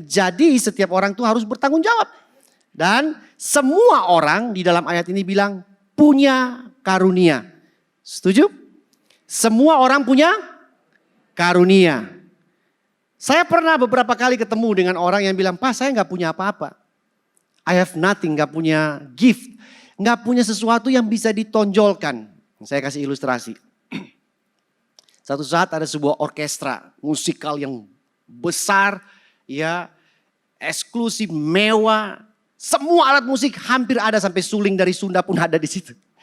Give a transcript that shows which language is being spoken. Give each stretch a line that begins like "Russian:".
Indonesian: Jadi setiap orang itu harus bertanggung jawab. Dan semua orang di dalam ayat ini bilang punya karunia. Setuju? Semua orang punya karunia. Saya pernah beberapa kali ketemu dengan orang yang bilang, Pak saya nggak punya apa-apa.
English: I have nothing,
Indonesian: nggak punya
English: gift.
Indonesian: Nggak punya sesuatu yang bisa ditonjolkan. Saya kasih ilustrasi. Satu saat ada sebuah orkestra musikal yang besar, ya eksklusif, mewah. Semua alat musik hampir ada, sampai suling dari Sunda pun ada di situ.